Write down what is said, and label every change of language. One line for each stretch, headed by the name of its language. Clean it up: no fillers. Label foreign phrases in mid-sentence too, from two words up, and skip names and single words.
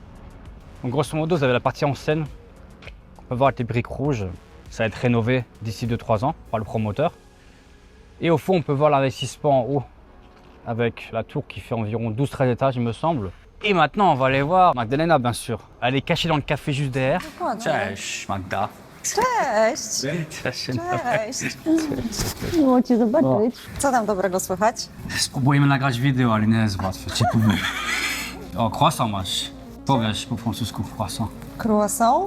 French: Donc grosso modo vous avez la partie en scène, on peut voir avec les briques rouges, ça va être rénové d'ici 2-3 ans par le promoteur. Et au fond on peut voir l'investissement en haut, avec la tour qui fait environ 12-13 étages, il me semble. Et maintenant, on va aller voir Magdalena, bien sûr. Elle est cachée dans le café juste derrière.
Polish: Cześć, Magda. Cześć! Cześć. Cześć! Miło Cię zobaczyć. Co tam dobrego słychać? Spróbujemy nagrać wideo, ale nie jest łatwe. Ci powiem. O, croissant masz. Powiesz po francusku croissant. Croissant?